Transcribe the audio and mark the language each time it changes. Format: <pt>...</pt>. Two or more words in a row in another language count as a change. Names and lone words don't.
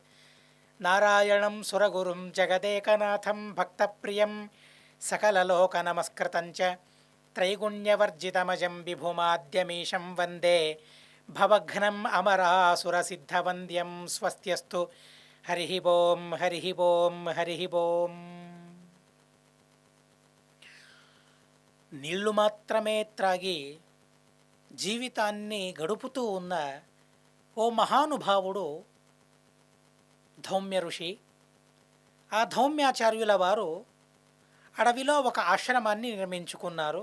<sa>नारायणं सुरगुरुं जगदेकनाथं भक्तप्रियं सकललोकनमस्कृतं च त्रैगुण्यवर्जितमजं विभुमाद्यमीशं वन्दे भवघ्नम् अमरासुरसिद्धवन्द्यं। स्वस्त्यस्तु हरिः ओं हरिः ओं हरिः ओं।</sa> <te>నీళ్లు మాత్రమే త్రాగి జీవితాన్ని గడుపుతూ ఉన్న ఓ మహానుభావుడు ధౌమ్య ఋషి. ఆ ధౌమ్యాచార్యుల వారు అడవిలో ఒక ఆశ్రమాన్ని నిర్మించుకున్నారు.</te>